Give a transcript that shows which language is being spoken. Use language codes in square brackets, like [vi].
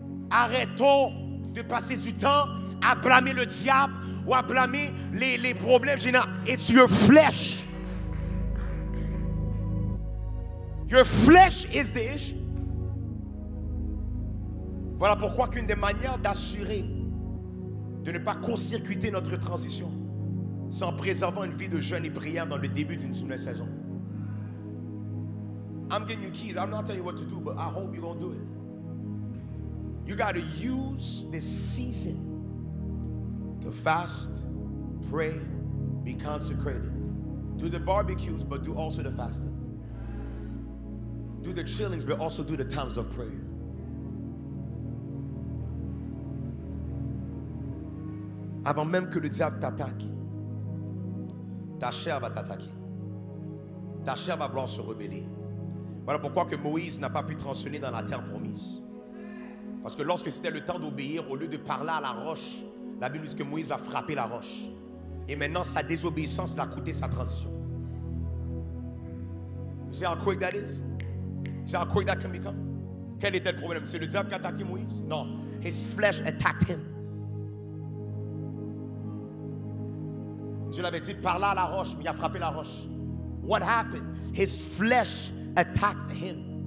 [fr] Arrêtons de passer du temps à blâmer le diable ou à blâmer les problèmes généraux. [en] It's your flesh. Your flesh is the issue. [fr] Voilà pourquoi qu'une des manières d'assurer de ne pas court-circuiter notre transition, c'est en préservant une vie de jeûne et prière dans le début d'une nouvelle saison. [en] I'm giving you keys. I'm not telling you what to do, but I hope you're going to do it. You got to use this season to fast, pray, be consecrated. Do the barbecues, but do also the fasting. Do the chillings, but also do the times of prayer. [fr] Avant même que le diable t'attaque, ta chair va t'attaquer. Ta chair va vouloir se rebeller. Voilà pourquoi que Moïse n'a pas pu transitionner dans la terre promise. Parce que lorsque c'était le temps d'obéir, au lieu de parler à la roche, la Bible dit que Moïse va frapper la roche. Et maintenant, sa désobéissance l'a coûté sa transition. [en] You see how quick that is? You see how quick that can become? [fr] Quel était le problème? C'est le diable qui a attaqué Moïse? Non. [en] His flesh attacked him. [fr] Dieu l'avait dit, parle à la roche, mais il a frappé la roche. [en] What happened? His flesh attacked him.